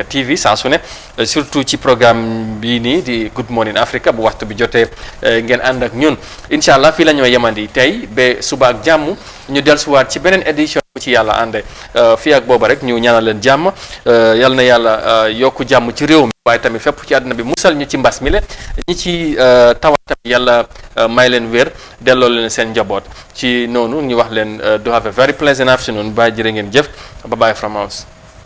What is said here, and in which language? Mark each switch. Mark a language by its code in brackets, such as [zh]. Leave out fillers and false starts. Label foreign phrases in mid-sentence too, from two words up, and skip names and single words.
[wo] TV saa su ne surtout ci programme bii nii di [en] Good Morning Africa [wo] bu waxtu bi jotee ngeen ànd ak ñun [ar] incha allah [wo] fii la ñoo yemandi tey ba suba ak jàmm ñu dellusiwaat ci beneen édition ci yàlla ànde fii ak booba rek ñu ñaanal leen jàmm yal na yàlla yokku jàmm ci réew mi waaye tamit fépp ci àdduna bi musal ñu ci mbas mi leen ñi ci tawat tamit yàlla may leen wér delloo leen seen njaboot ci noonu ñu wax leen [en] do have a very pleasant afternoon bye [wo] jërë ngeen jëf [en] bye bye from us